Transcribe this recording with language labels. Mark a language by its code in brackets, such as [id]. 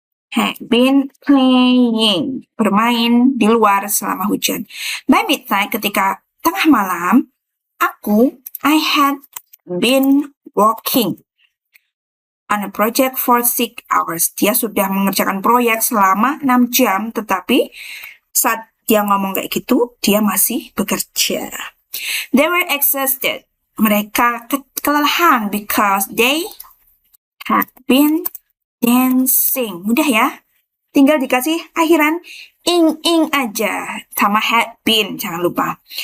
[en] Had been playing. [id] Bermain di luar selama hujan. [en] By midnight, [id] ketika tengah malam, [en] I had been working on a project for 6 hours. [id] Dia sudah mengerjakan proyek selama 6 jam, tetapi saat dia ngomong kayak gitu, dia masih bekerja. [en] They were exhausted. [id] Mereka kelelahan [en] because they had been dancing. [id] Mudah ya. tinggal dikasih akhiran ing aja sama had been, jangan lupa.